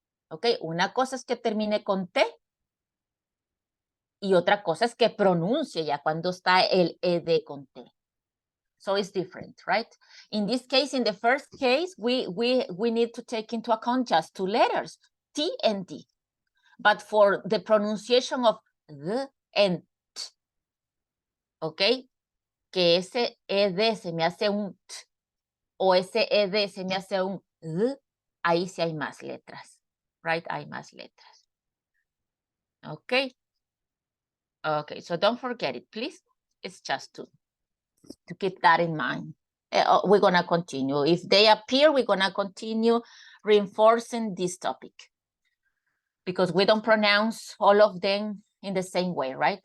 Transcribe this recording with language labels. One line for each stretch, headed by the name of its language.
Spanish: Ok, una cosa es que termine con T y otra cosa es que pronuncie ya cuando está el ed con T.
English: So it's different, right? In this case, in the first case, we need to take into account just 2 letters, T and D. But for the pronunciation of the and t, okay,
Spanish: que ese ed se me hace un t o ese ed se me hace un d, ahí sí hay más letras, right? Hay más letras. Okay.
English: Okay, so don't forget it, please. It's just to keep that in mind. We're gonna continue. If they appear, we're gonna continue reinforcing this topic because we don't pronounce all of them in the same way, right?